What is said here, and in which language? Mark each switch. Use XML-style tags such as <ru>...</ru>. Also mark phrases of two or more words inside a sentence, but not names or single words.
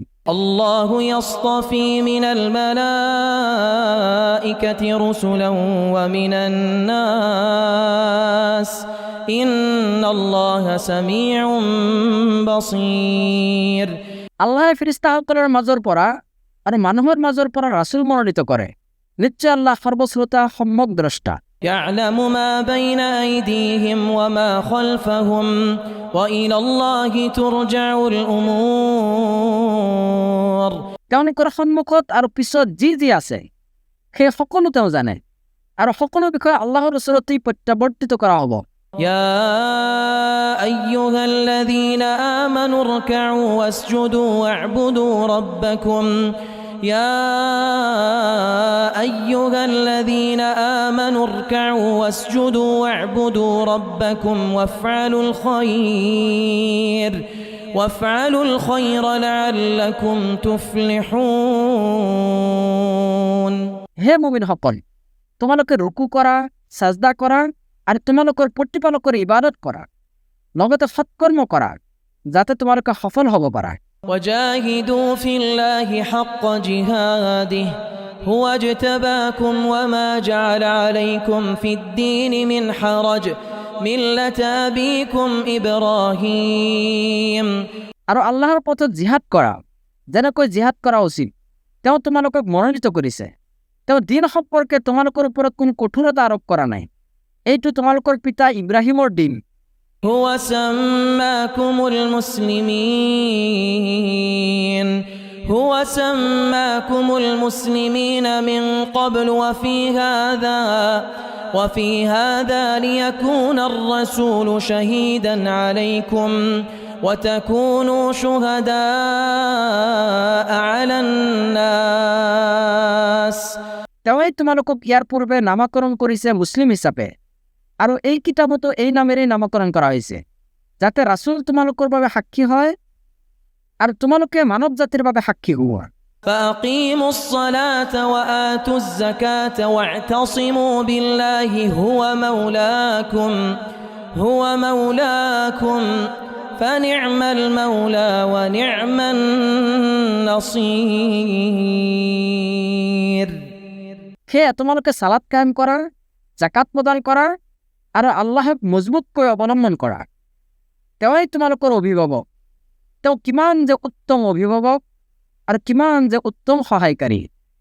<ar>الله يصطفي من الملائكة رسلا ومن الناس إن الله سميع بصير</ar> <as>আল্লাহে ফেৰেশতাসকলৰ মাজৰ পৰা আৰু মানুহৰ মাজৰ পৰা ৰাসূল মনোনীত কৰে। নিশ্চয় আল্লাহ সৰ্বশ্ৰোতা সম্যক দ্ৰষ্টা।</as> <ar>يعلم ما بين أيديهم وما خلفهم وإلى الله ترجع الأمور</ar> <as>তেওঁলোকৰ সন্মুখত আৰু পিছত যি আছে সেই সকলো তেওঁ জানে আৰু সকলো বিষয়ে আল্লাহৰ ওচৰতেই প্ৰত্যাৱৰ্তিত কৰা হ'ব।</as> <ar>يا أيها الذين آمنوا اركعوا واسجدوا واعبدوا ربكم يا أيها الذين آمنوا اركعوا واسجدوا واعبدوا ربكم وافعلوا الخير لعلكم تفلحون</ar> <as>হে মুমিনসকল, তোমালোকে ৰুকু কৰা, সাজদা কৰা আৰু তোমালোকৰ প্ৰতিপালকৰ ইবাদত কৰা, লগতে সৎকৰ্ম কৰা যাতে তোমালোকে সফল হ'ব পাৰা।</as> <ar>وجاهدوا في الله حق جهاده هو اجتباكم وما جعل عليكم في الدين من حرج ملة أبيكم إبراهيم</ar> <as>আৰু আল্লাহৰ পথত জিহাদ কৰা যেনেকৈ জিহাদ কৰা উচিত তেওঁ তোমালোকক মনোনীত কৰিছে। তেওঁ দিন সম্পৰ্কে তোমালোকৰ ওপৰত কোনো কঠোৰতা আৰোপ কৰা নাই। এইটো তোমালোকৰ পিতা ইব্ৰাহিমৰ দিন।</as> <ar>هو سماكم المسلمين من قبل وفي هذا ليكون الرسول شهيدا عليكم وتكونوا شهداء على الناس</ar> <as>তেওঁই তোমালোকক ইয়াৰ পূৰ্বে নামকৰণ কৰিছে মুছলিম হিচাপে আৰু এই কিতাপতো এই নামেৰে নামকৰণ কৰা হৈছে যাতে ৰাসূল তোমালোকৰ বাবে সাক্ষী হয় আৰু তোমালোকে মানৱ জাতিৰ বাবে সাক্ষী হোৱা।</as> <ar>فأقيموا الصلاة وآتوا الزكاة واعتصموا بالله هو مولاكم فنعم المولى ونعم النصير</ar> <as>সেয়ে তোমালোকে সালাত কায়েম কৰা, জাকাত প্ৰদান কৰা আৰু আল্লাহক মজবুতকৈ অৱলম্বন কৰা। তেওঁই তোমালোকৰ অভিভাৱক। তেওঁ কিমান যে উত্তম অভিভাৱক আৰু কিমান যে উত্তম সহায়কাৰী।</as>